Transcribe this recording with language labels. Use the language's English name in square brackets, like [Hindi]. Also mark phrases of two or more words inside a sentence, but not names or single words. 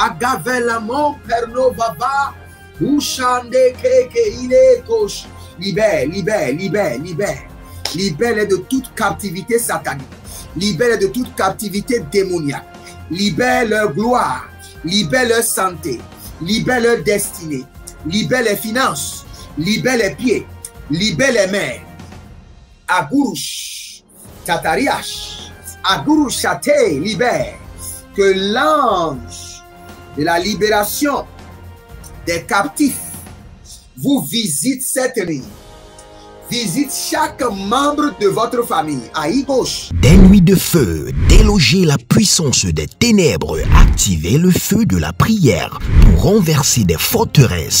[French] Ravelamon perno vava. Ushande keke ile kosh. Libère, libère, libère, libère. Libère de toute captivité satanique. Libère de toute captivité démoniaque. Libère leur gloire. Libère leur santé. Libère leur destinée. Libère les finances. Libère les pieds. Libère les mains. Agurush. Tatariash. Agurush Chate. Libère. Que l'ange de la libération des captifs vous visite cette nuit. Visite chaque membre de votre famille. Aïe gauche. Des nuits de feu, déloger la puissance des ténèbres, activer le feu de la prière pour renverser des forteresses.